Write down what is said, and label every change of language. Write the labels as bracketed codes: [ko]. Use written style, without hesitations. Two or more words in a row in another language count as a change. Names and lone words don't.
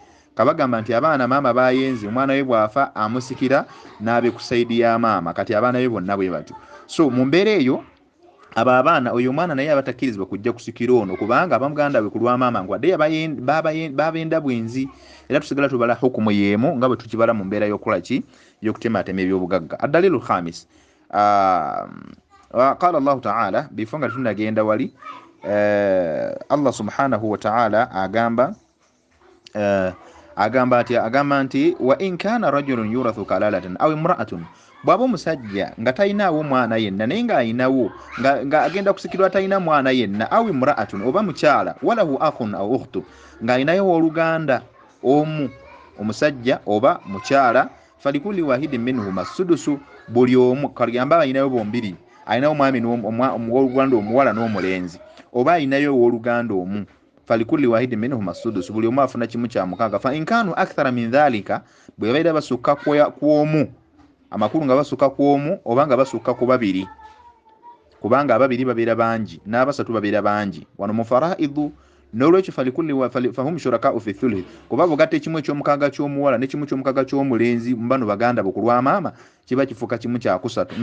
[lg] Kabagamba nti abaana maama bayenze omwana we bw'afa amusikira n'abe ku sayidi ya maama. Kati abaana be bonna bwe batyo. So mu mbeera eyo abo abaana oyo omwana naye abatakkirizibwa kujja kusikira ono kubanga abamuganda we ku lwa maama ngwadde babenda bwenzi. Era tusigala tubala hukumu yeemu nga bwe tukibala mu mbeera y'okukola ki y'okutematema ebyobugagga. [ar] الدليل الخامس قال الله تعالى [lg] bifunga tunagenda wali [ar] الله سبحانه وتعالى [lg] agamba nti [ar] وإن كان رجل يورث كلالة أو امرأة, [lg] bw'aba omusajja nga talinawo mwana yenna naye nga ayinawo nga agenda kusikirwa talina mwana yenna, [ar] أو امرأة [lg] oba mukyala, [ar] وله أخ أو أخت [lg] nga ayinayo oluganda omu omusajja oba mukyala, [ar] فلكل واحد منهما السدس, [lg] buli omu kagamba ayinayo bombiri, ayinawo mwami n'oluganda omuwala n'omulenzi, oba ayinayo oluganda omu, [ar] فلكل واحد منهما السدس, [lg] buli omu afuna kimu kya mukaaga. [ar] فإن كانوا أكثر من ذلك, [lg] bwe babeera basukka ku omu, amakulu nga basukka ku omu oba nga basukka ku babiri, kubanga ababiri babeera bangi n'abasatu babeera bangi. Wano mu faraidu n'olwekyo [ar] فهم شركاء في الثلث, [lg] kuba bugatta ekimu eky'omukaaga ky'omuwala n'ekimu ky'omukaaga ky'omulenzi mu bano baganda bo ku lwa maama kiba kifuuka kimu kya kusatu.